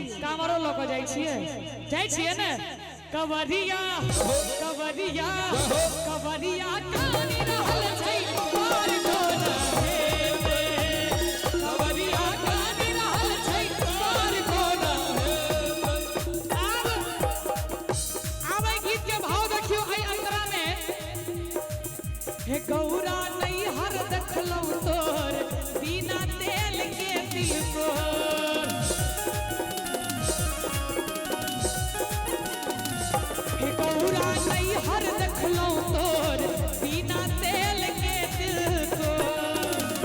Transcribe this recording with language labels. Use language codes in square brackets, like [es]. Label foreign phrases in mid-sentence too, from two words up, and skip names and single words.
[mai] कांवरो लऽ कऽ जाइ छियै, जाइ छियै ने? कवरिया कवरिया कवरिया कानी रहल छै पार कोना हेतै, कवरिया कानी रहल छै पार कोना हेतै। आब गीत के भाव देखियो एहि अंतरा में। हे गौरा नैहर देखलौ तोर बिना तेल के तिलकोर। हे गौरा नैहर देखलौ तोर बिना तेल के तिलकोर।